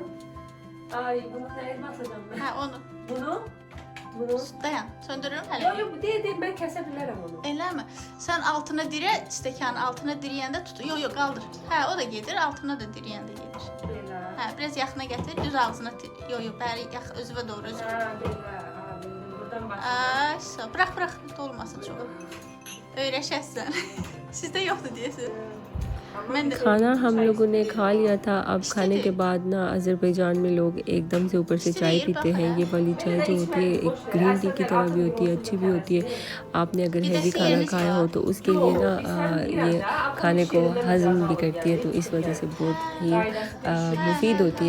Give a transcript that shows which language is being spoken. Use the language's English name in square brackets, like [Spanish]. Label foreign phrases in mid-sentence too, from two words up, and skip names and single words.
[Turkish] Ay bunu neye basacağım ben? Ha onu. Bunu. [Azerbaijani] Dayan. Söndürürüm hələ. [Turkish] Yok yok bu değil ben kesebilirim onu. [Azerbaijani] Eləmi? Sən altına dirə, stəkanın altına dirəyəndə tut. Yox, qaldır. Hə, o da gedir, altına da dirəyəndə gedir. Belə. Hə, biraz yaxına gətir, düz ağzına. Yox, bəri özünə doğru özünə. Ha belə. Ha bildim. [Turkish] Buradan başlayalım. [Azerbaijani] Ay, bırax, dolmasın çox. Öyrəşəsən. Sizdə yoxdur deyəsən. [Hindi] खाना हम लोगों ने खा लिया था। अब खाने के बाद ना अज़रबैजान में लोग एकदम से ऊपर से चाय पीते हैं। ये वाली चाय जो होती है एक [English] green tea [Hindi] की तरह भी होती है, अच्छी भी होती है। आपने अगर हैवी खाना खाया हो तो उसके लिए ना ये खाने को हज़म भी करती है, तो इस वजह से बहुत ही मुफीद होती है।